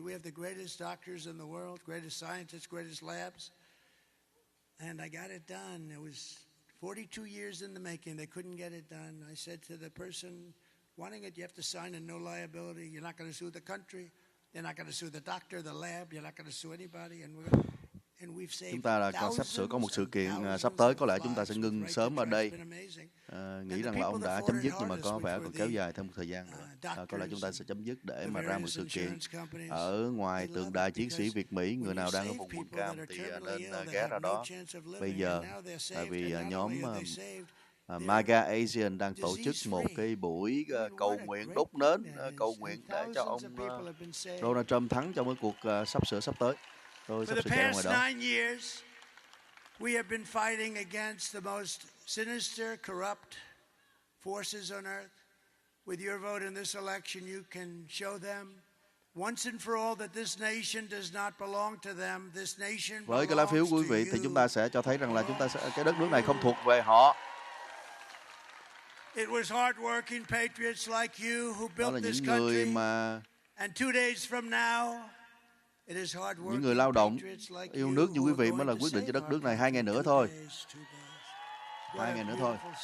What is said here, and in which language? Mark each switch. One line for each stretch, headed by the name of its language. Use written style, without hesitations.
English: We have the greatest doctors in the world, greatest scientists, greatest labs. And I got it done. It was 42 years in the making. They couldn't get it done. I said to the person wanting it, you have to sign a no liability. You're not going to sue the country. You're not going to sue the doctor, the lab. You're not going to sue anybody.
Vietnamese: Chúng ta còn sắp sửa có một sự kiện sắp tới, có lẽ chúng ta sẽ ngưng sớm ở đây. Nghĩ rằng là ông đã chấm dứt nhưng mà có vẻ còn kéo dài thêm một thời gian nữa. Có lẽ chúng ta sẽ chấm dứt để mà ra một sự kiện ở ngoài tượng đài chiến sĩ Việt Mỹ. Người nào đang ở vùng quận cam thì nên ghé ra đó bây giờ, tại vì nhóm MAGA Asian đang tổ chức một cái buổi cầu nguyện đốt nến, cầu nguyện để cho ông Donald Trump thắng trong cái cuộc sắp tới. Tôi sắp sửa chạy ngoài đó.
English: We have been fighting against the most sinister, corrupt forces on earth. With your vote in this election, you can show them once and for all that this nation does not belong to them. This nation
Vietnamese: với cái lá phiếu của quý vị thì chúng ta sẽ cho thấy rằng là cái đất nước này không thuộc về họ.
English: It was hard-working patriots like you who built this
Vietnamese: country. Người mà
English: and 2 days from now,
Vietnamese: những người lao động yêu nước như quý vị mới là quyết định cho đất nước này. 2 ngày nữa thôi. 2 ngày nữa thôi.